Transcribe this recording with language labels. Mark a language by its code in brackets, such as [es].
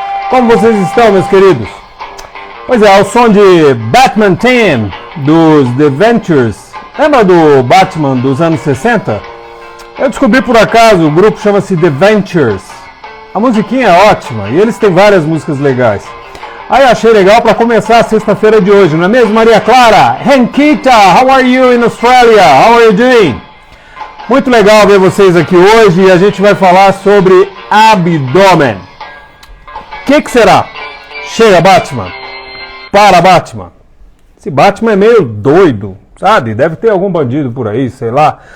[pt] Como vocês estão, meus queridos? Pois é, ao som de Batman Theme, dos The Ventures. Lembra do Batman dos anos 60? Eu descobri por acaso, o grupo chama-se The Ventures. A musiquinha é ótima e eles têm várias músicas legais. Aí achei legal para começar a sexta-feira de hoje, não é mesmo, Maria Clara? [en] Henkita, how are you in Australia? How are you doing? [pt] Muito legal ver vocês aqui hoje e a gente vai falar sobre abdômen. O que será? Chega, Batman. Para, Batman. Esse Batman é meio doido, sabe? Deve ter algum bandido por aí, sei lá.